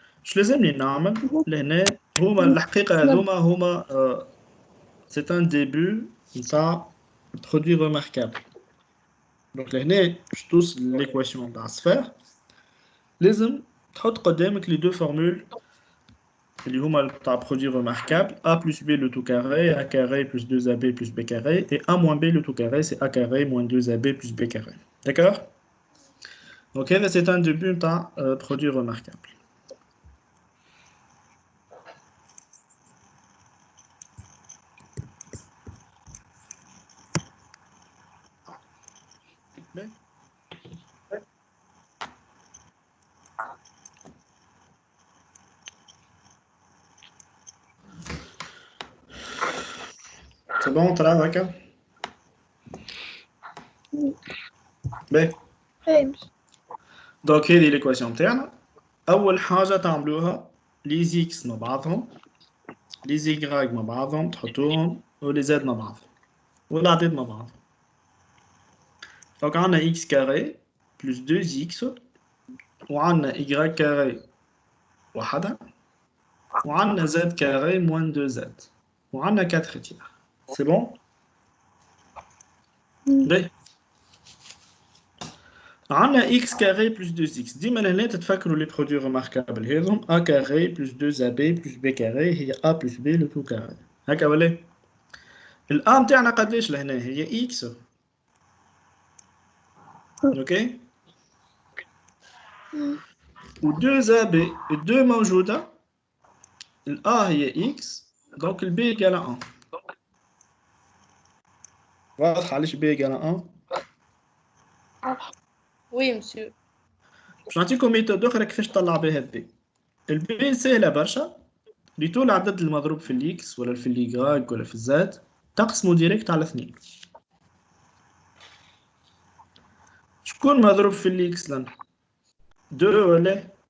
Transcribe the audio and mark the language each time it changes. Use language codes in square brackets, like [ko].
[ar] اش لازمني نعمل؟ لهنا هما الحقيقة هذوما [fr] c'est un début [ar] نتاع produit remarquable. [fr] Donc [ar] لهنا باش توصل [fr] l'équation [ar] نتاع السفير لازم تحط قدامك [fr] les deux formules [ar] اللي هما تاع [fr] produit remarquable a plus b le tout carré, a carré plus 2ab plus b carré, et a moins b le tout carré, c'est a carré moins 2ab plus b carré. D'accord? Donc c'est un début d'un produit remarquable. C'est bon, on travaille, d'accord? Ben. [ar] Donc هذه l'équation تاعنا. أول حاجة تعملوها [fr] les x [ar] مع بعضهم [fr] les y [ar] مع بعضهم تحطوهم و [fr] les z [ar] مع بعضهم والأعداد مع بعضهم. [fr] Donc عندنا x carré plus 2x وعندنا y carré وحدة وعندنا z carré moins 2z وعندنا 4 tiers. C'est bon? Oui. عندنا x carré plus 2x. [ar] ديما لهنا تتفكروا [fr] les produits remarquables هذم a carré plus 2ab plus b carré هي a plus b le tout carré. [ar] هكا ولا؟ الa نتاعنا قداش لهنا؟ هي x. اوكي؟ و 2ab 2 موجودة. [fr] الa هي x donc الb égale à 1. [ar] واضح علاش [fr] b égale à 1؟ وي مسيو. [ar] باش نعطيكم ميثود اخرى كيفاش تطلع بها البي. البي سهله برشا. ريتو العدد المضروب في الاكس ولا في اليغراك ولا في الزاد تقسمو ديريكت على 2. شكون مضروب في الاكس لنا؟ 2 ولا